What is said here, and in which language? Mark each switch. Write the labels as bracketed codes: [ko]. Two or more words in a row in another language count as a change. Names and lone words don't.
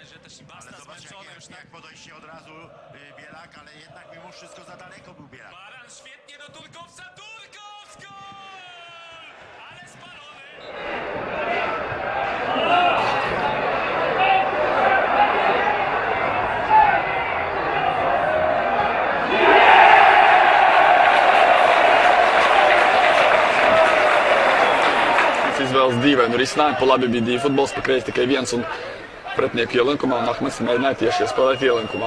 [pl] Ale zobacz, jak podejście od razu Bielak, ale jednak mimo wszystko za daleko był Bielak. Baran świetnie do Turkowca, Turkows gol! Ale spalony! [lv] Izvēles dīvainu risinājumu, pa labi bija divi futbols, pa kreisi tikai viens un pretinieku ielenkumā, un Ahmeds mēģināja tieši iespēlēt ielenkumā.